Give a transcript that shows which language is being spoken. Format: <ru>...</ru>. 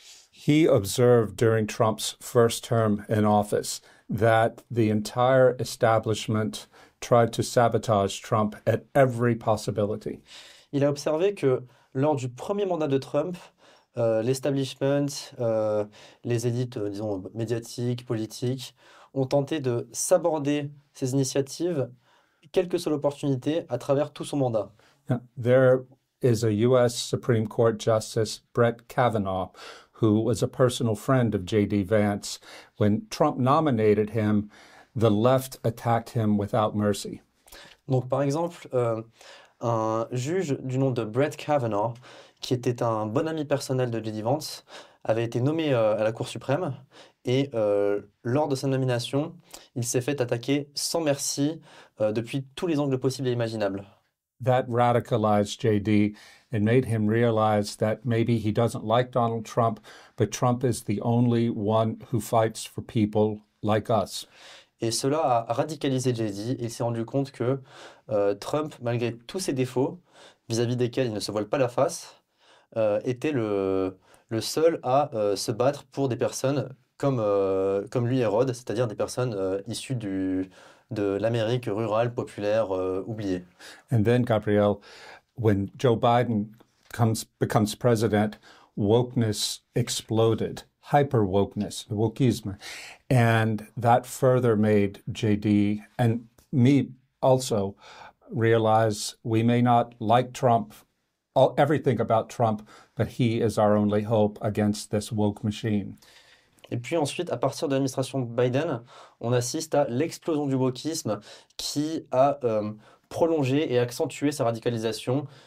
<en>He observed during Trump's first term in office that the entire establishment tried to sabotage Trump at every possibility.</en> <fr>Il a observé que lors du premier mandat de Trump, l'establishment, les élites, disons, médiatiques, politiques, ont tenté de saborder ses initiatives, quelle que soit l'opportunité, à travers tout son mandat.</fr> <en>There is a U.S. Supreme Court Justice, Brett Kavanaugh, who was a personal friend of J.D. Vance. When Trump nominated him, the left attacked him without mercy.</en> <fr>Donc, par exemple, un juge du nom de Brett Kavanaugh, qui était un bon ami personnel de J.D. Vance, avait été nommé à la Cour suprême et lors de sa nomination, il s'est fait attaquer sans merci depuis tous les angles possibles et imaginables.</fr> <en>That radicalized J.D. and made him realize that maybe he doesn't like Donald Trump, but Trump is the only one who fights for people like us.</en> <fr>Et cela a radicalisé J.D. Il s'est rendu compte que Trump, malgré tous ses défauts, vis-à-vis desquels il ne se voile pas la face, était le seul à se battre pour des personnes comme lui et Rod, c'est-à-dire des personnes issues de l'Amérique rurale, populaire, oubliée.</fr> <en>And then, Gabrielle, when Joe Biden becomes president, wokeness exploded, hyper-wokeness, wokeism. And that further made JD and me also realize we may not like Trump, everything about Trump, but he is our only hope against this woke machine.</en> <fr>Et puis ensuite, à partir de l'administration Biden, on assiste à l'explosion du wokisme qui a prolongé et accentué sa radicalisation</fr>